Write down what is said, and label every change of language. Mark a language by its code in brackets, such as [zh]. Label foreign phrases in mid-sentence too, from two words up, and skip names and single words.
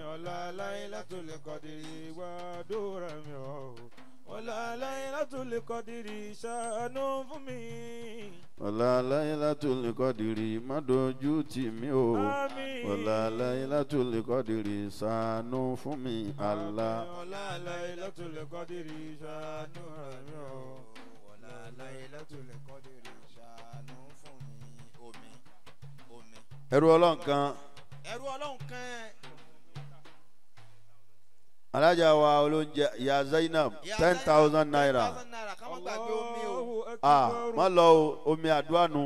[yo] wala Laylatul Qadri gbàdúrà mi o. wala Laylatul Qadri ṣàánú fún mi. wala Laylatul Qadri má dojú tì mí o. wala Laylatul Qadri ṣàánú fún mi Allah. wala Laylatul Qadri ṣàánú mi o. wala Laylatul Qadri ṣàánú fún mi. omi. ẹrú Ọlọ́run kan. alájà wa olóúnjẹ ìyá Zainab 10,000 naira. má lọ o omi àdúrà nu.